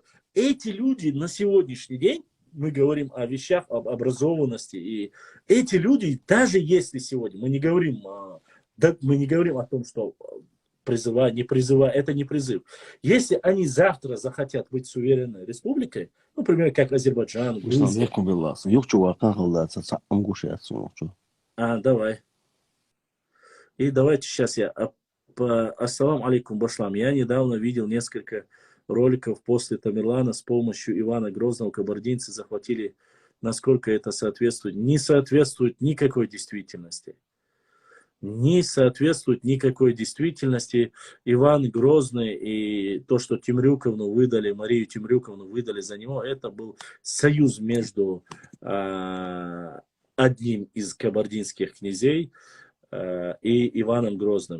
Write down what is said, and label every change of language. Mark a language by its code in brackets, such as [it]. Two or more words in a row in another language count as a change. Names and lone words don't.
[ru] Эти люди на сегодняшний день, мы говорим о вещах, об образованности, и эти люди, даже если сегодня, мы не говорим о том, что призывая, не призывая, это не призыв. Если они завтра захотят быть суверенной республикой, например, как Азербайджан, Грузия. Давай. И давайте сейчас я... [ar] السلام عليكم, башлам. [ru] Я недавно видел несколько роликов после Тамерлана с помощью Ивана Грозного. Кабардинцы захватили, насколько это соответствует. Не соответствует никакой действительности. не соответствует никакой действительности. Иван Грозный и то, что Темрюковну выдали, Марию Темрюковну выдали за него, это был союз между одним из кабардинских князей и Иваном Грозным.